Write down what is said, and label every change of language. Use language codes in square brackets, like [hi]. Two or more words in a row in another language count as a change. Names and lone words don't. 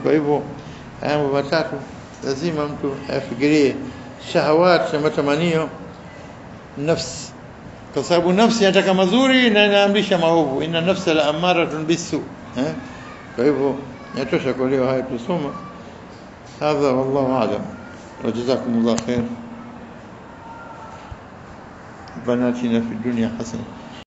[sw] Kwa hivyo mambo matatu lazima mtu afikirie: shahawat na matamanio, nafsi, kwa sababu nafsi inataka mazuri na inaamrisha maovu. [ar] إن النفس لأمارة بالسوء. [sw] Kwa hivyo yatosha kwa leo haya tusoma. [ar] هذا والله أعلم. وجزاكم الله خير. ربنا آتنا في الدنيا حسنة